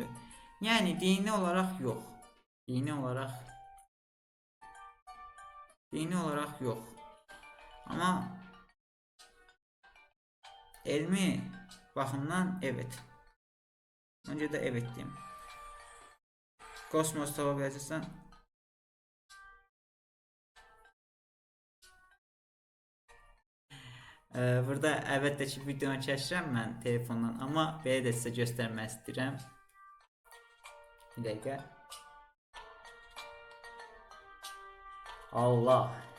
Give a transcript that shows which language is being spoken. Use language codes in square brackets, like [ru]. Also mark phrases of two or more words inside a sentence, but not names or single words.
[tr] Yani dini olarak yok. Dini olarak yok. Ama elmi bakımdan evet. Önce de evet diyeyim. [az] Kosmos tava biləcəksən. Burada əlbəttə ki videonu çəkirəm mən telefondan, amma belə də sizə göstərmək istəyirəm. Bir dəqiqə. Allah.